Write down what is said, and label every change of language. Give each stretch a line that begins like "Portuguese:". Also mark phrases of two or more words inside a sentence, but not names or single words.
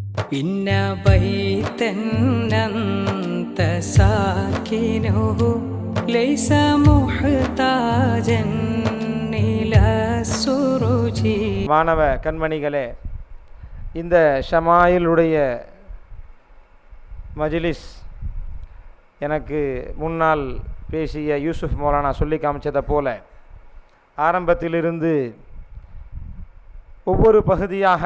Arabic: إن بيتا أنت ساكنه ليس محتاجا إلى السروج.
Tamil: மாணவ கண்மணிகளே, இந்த ஷமாயிலுடைய மஜ்லிஸ் எனக்கு முன்னால் பேசிய யூசுப் மௌலானா சொல்லி காமிச்சதை போல ஆரம்பத்திலிருந்து ஒவ்வொரு பகுதியாக